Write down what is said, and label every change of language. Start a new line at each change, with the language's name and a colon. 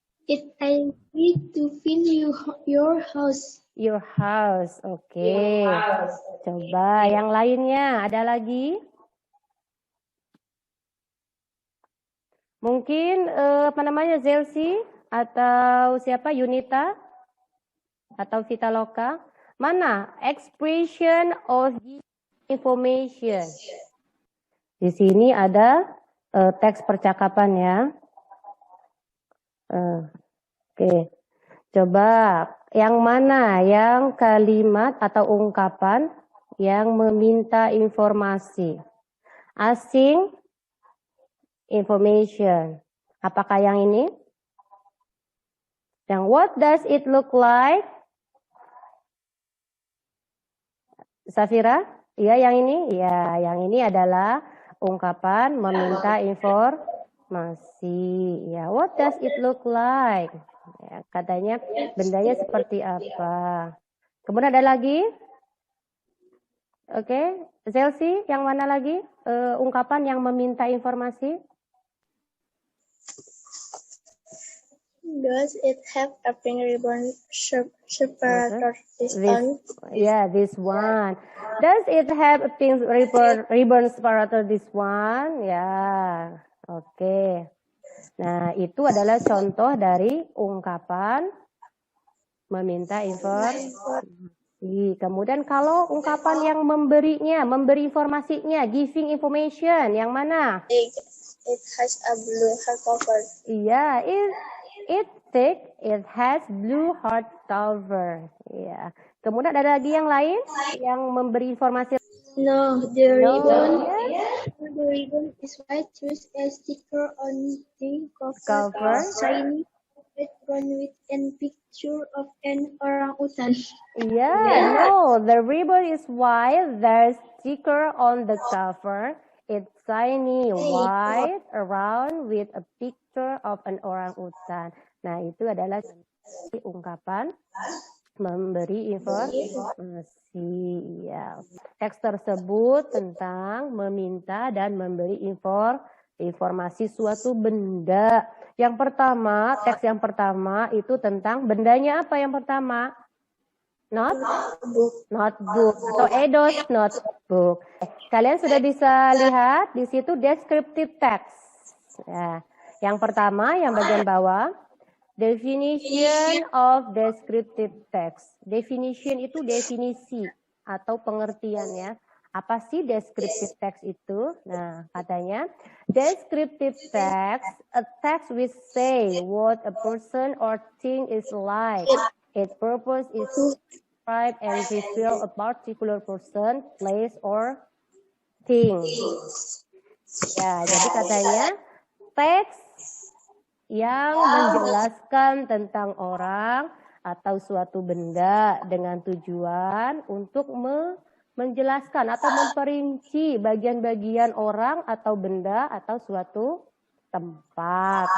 English: It I need to fill your house. Your house, oke.
Indonesian: Coba yang lainnya, ada lagi? Mungkin apa namanya, Zelsi atau siapa, Yunita atau Vitaloka? Mana
English: expression of information?
Indonesian: Di sini ada teks percakapan ya. Oke, coba yang mana yang kalimat atau ungkapan yang meminta informasi?
English: Asking information.
Indonesian: Apakah yang ini? Yang
English: what does it look like?
Indonesian: Safira? Iya, yang ini? Ya, yang ini adalah ungkapan meminta informasi. Ya,
English: what does it look like?
Indonesian: Ya, katanya bendanya seperti apa. Kemudian ada lagi. Oke, Zelsi, yang mana lagi? Ungkapan yang meminta informasi.
English: Does it have a pink ribbon separator? This one? Yeah, this one. Does it have a pink ribbon separator? This one?
Indonesian: Ya,
English: oke.
Indonesian: Nah, itu adalah contoh dari ungkapan meminta informasi. Kemudian kalau ungkapan yang memberi informasinya,
English: giving information,
Indonesian: yang mana?
English: It has a blue hardcover.
Indonesian: Iya,
English: it thick, it has blue hardcover.
Indonesian: Iya. Kemudian ada lagi yang lain yang memberi informasi.
English: No, the ribbon is white with a sticker on the cover. Shiny background with a picture of an orangutan. Yeah, no, the ribbon is white. There's sticker on the cover. It's shiny white around with a picture of an orangutan.
Indonesian: Nah, itu adalah ungkapan memberi informasi. Ya. Teks tersebut tentang meminta dan memberi informasi suatu benda. Yang pertama, teks yang pertama itu tentang bendanya apa yang pertama? Notebook atau Edo's notebook. Kalian sudah bisa lihat di situ descriptive text. Ya. Yang pertama, yang bagian bawah,
English: definition of descriptive text.
Indonesian: Definition itu definisi atau pengertian ya. Apa sih descriptive text itu? Nah, katanya
English: descriptive text, a text which say what a person or thing is like. Its purpose is to describe and reveal a particular person, place, or thing.
Indonesian: Ya, jadi katanya teks yang menjelaskan tentang orang atau suatu benda dengan tujuan untuk menjelaskan atau memperinci bagian-bagian orang atau benda atau suatu tempat.